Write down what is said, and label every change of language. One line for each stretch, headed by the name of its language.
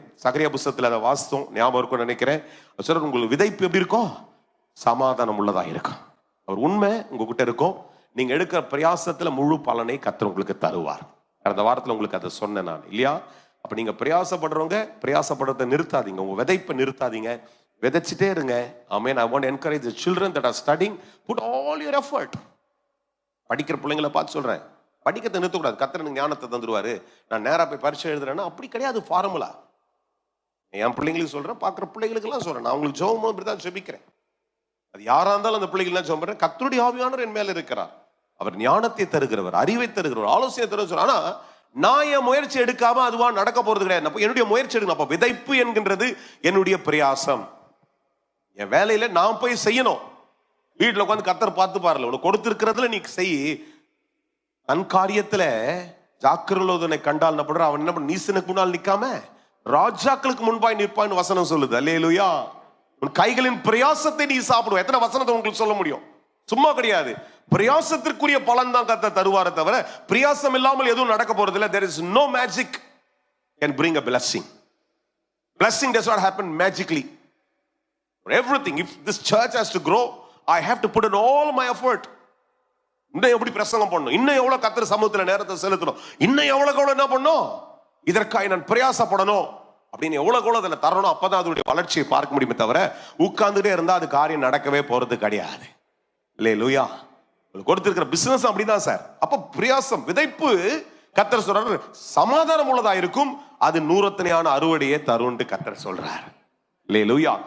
Tamil: சகரியா புஸ்தகத்துல அதை வாசித்தோம், ஞாபகம் இருக்கும் நினைக்கிறேன். சொல்ற உங்களுக்கு விதைப்பு எப்படி இருக்கும்? சமாதானம் உள்ளதா இருக்கும். அவர் உண்மை உங்ககிட்ட இருக்கும். நீங்க எடுக்கிற பிரயாசத்துல முழு பலனை கர்த்தர் உங்களுக்கு தருவார். கடந்த வாரத்துல உங்களுக்கு அதை சொன்னேன் நான், இல்லையா? அப்ப நீங்க பிரயாசப்படுறவங்க பிரயாசப்படுறதை நிறுத்தாதீங்க, உங்க விதைப்பை நிறுத்தாதீங்க, விதைச்சிட்டே இருங்க.
English: ஆமென். I want to encourage the children that are studying, put all your effort.
Tamil: படிக்கிற பிள்ளைங்களை பார்த்து சொல்றேன், படிக்கிறதை நிறுத்தக்கூடாது. கர்த்தர் ஞானத்தை தந்துருவாரு, நான் நேரா போய் பரீட்சை எழுதுறேன்னா அப்படி கிடையாது ஃபார்முலா. என் பிள்ளைங்களுக்கு சொல்றேன், பார்க்குற பிள்ளைகளுக்கு எல்லாம் சொல்றேன். நான் உங்களுக்கு ஜெபம் இப்படிதான் ஜெபிக்கிறேன். அது யாரா இருந்தாலும் அந்த பிள்ளைகள் எல்லாம் ஜெபம் பண்றேன். கர்த்தருடைய ஆவியானவர் என் மேல இருக்கிறார். அவர் ஞானத்தை தருகிறவர், அறிவை தருகிறவர், ஆலோசனை தருகிறவர். ஆனா நான் என் முயற்சி எடுக்காம அதுவா நடக்க போறது கிடையாது. என்னுடைய முயற்சி எடுக்கணும். அப்ப விதைப்பு என்கின்றது என்னுடைய பிரயாசம். என் வேலையில நான் போய் செய்யணும். வீட்டுல உட்காந்து கர்த்தர் பார்த்து பாருல, உனக்கு கொடுத்திருக்கிறதுல நீ செய். தன் காரியத்துல ஜாக்கிரலோதனை கண்டால் நப்படுற அவன் என்ன பண்ண, நீசனுக்கு முன்னால் நிக்காம ராஜாக்களுக்கு முன்பாய் நிற்பான்னு வசனம் சொல்லுது. அல்லேலூயா. உன் கைகளின் பிரயாசத்தை நீ சாப்பிடுவ. எத்தனை வசனத்தை உங்களுக்கு சொல்ல முடியும்? சும்மா கிடையாது. பிரயாசத்திற்குரிய பலன் தான் கர்த்தர் தருவாரே தவிர பிரயாசம் இல்லாமல் எதுவும் நடக்க போறது இல்லை.
English: There is no magic can bring a blessing. Blessing does not happen magically. For everything, if this church has to grow, I have to put in all my effort.
Tamil: இன்னும் எப்படி பிரசங்கம் பண்ணணும், இன்னும் எவ்வளவு கர்த்தர் சமூகத்துல நேரத்தை செலுத்தணும், இன்னும் எவ்வளவு என்ன பண்ணணும், இதற்காக நான் பிரயாசப்படணும் அப்படின்னு எவ்வளவு அதில் தரணும். அப்பதான் அதனுடைய வளர்ச்சியை பார்க்க முடியுமே தவிர உட்கார்ந்துட்டே இருந்தா அது காரியம் நடக்கவே போறது கிடையாது. அல்லேலூயா. கொடுத்திருக்கிற பிசினஸ் அப்படிதான் சார். அப்ப பிரயாசம், விதைப்பு கர்த்தர் சொல்றாரு சமாதானம் உள்ளதா இருக்கும், அது நூறத்தனையான அறுவடையே தரும்னு கர்த்தர் சொல்றார். அல்லேலூயா.